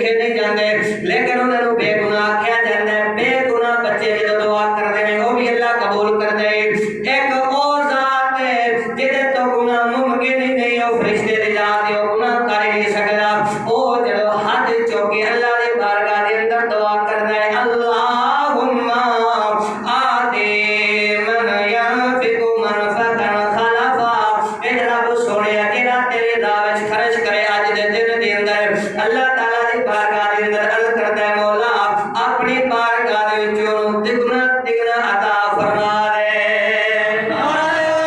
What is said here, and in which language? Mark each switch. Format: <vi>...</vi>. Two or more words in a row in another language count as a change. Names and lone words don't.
<pa>نہیں جاندے لیکن انہاں نوں بے گناہ آکھیا جاندا ہے بے گناہ بچے جدوں دعا کردے نے او بھی اللہ قبول کردے ایک او ذات ہے جدے تو گناہ ممکن ہی نہیں او فرشتے دی ذات ہے او گناہ کر ہی نہیں سکدا او جدوں ہاتھ چوکے اللہ دی بارگاہ دے اندر دعا کردا ہے</pa> <ar>اللہم آتی من ینفق منفقا خلفا</ar> <pa>اے رب سونیا جڑا تیرے راہ وچ خرچ کرے اج دے دن دے اندر اللہ تعالی دی بارگاہ دے اندر عرض کردا ہے مولا اپنی بارگاہ دے وچوں دگنا دگنا عطا فرما دے نعرہ</pa>